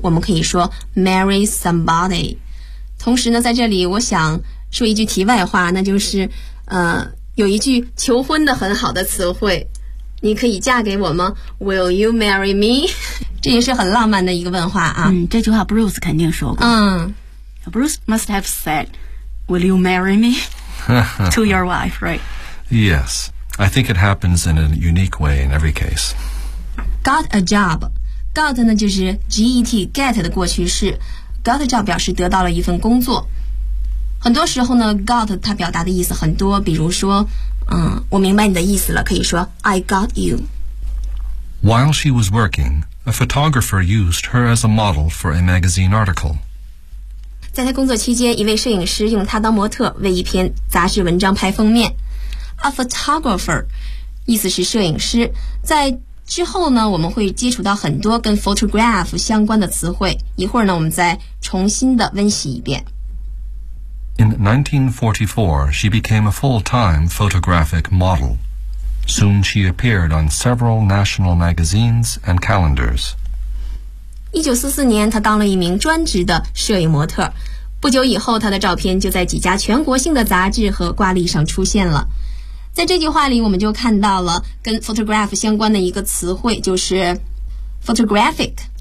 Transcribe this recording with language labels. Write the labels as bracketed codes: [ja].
[zh] 我们可以说 marry somebody。同时呢，在这里我想说一句题外话，那就是，有一句求婚的很好的词汇。你可以嫁给我吗 ？ [en] Will you marry me？ [zh] 这也是很浪漫的一个问话啊。这句话 Bruce 肯定说过。 [en] Bruce must have said, "Will you marry me to your wife?" Right? Yes, I think it happens in a unique way in every case. Got a job. Got [zh] 呢就是 [en] get get [zh] 的过去式。 [en] Got a job [zh] 表示得到了一份工作。很多时候呢 ，got 它表达的意思很多，比如说。我明白你的意思了，可以说 [en] I got you. While she was working, a photographer used her as a model for a magazine article. [zh] 在她工作期间，一位摄影师用她当模特，为一篇杂志文章拍封面。 [en] A photographer [zh] 意思是摄影师，在之后呢，我们会接触到很多跟 photograph 相关的词汇。一会儿呢，我们再重新的温习一遍。 [en] In 1944, she became a full-time photographic model. Soon she appeared on several national magazines and calendars. [zh] 1944年，她当了一名专职的摄影模特。不久以后，她的照片就在几家全国性的杂志和挂历上出现了。在这句话里，我们就看到了跟 photograph 相关的一个词汇，就是 photographic。